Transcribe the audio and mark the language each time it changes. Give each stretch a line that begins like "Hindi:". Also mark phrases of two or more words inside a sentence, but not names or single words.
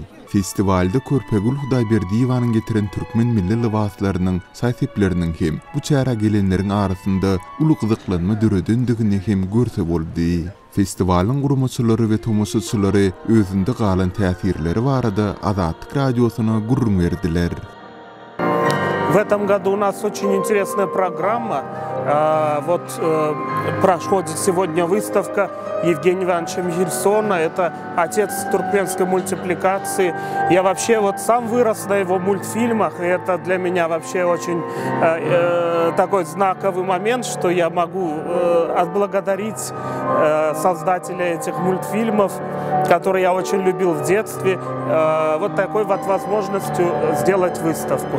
Turkmen: Festivalde Körpegül Hudaýberdiýewanyň getiren türkmen milli libaslarynyň saýtyplarynın hem bu çara gelenleriň arasynda uly gyzyklanma döredindigini hem görse boldy. Festivalın gurmaçylary we tomoşaçylary özünde galan täsirleri barada Azatlyk radiosyna gurrun berdiler.
Russian: В этом году у нас очень интересная программа. Проходит сегодня выставка Евгения Ивановича Михельсона. Это отец туркменской мультипликации. Я вообще сам вырос на его мультфильмах, и это для меня вообще очень такой знаковый момент, что я могу отблагодарить создателя этих мультфильмов, которые я очень любил в детстве, такой возможностью сделать выставку.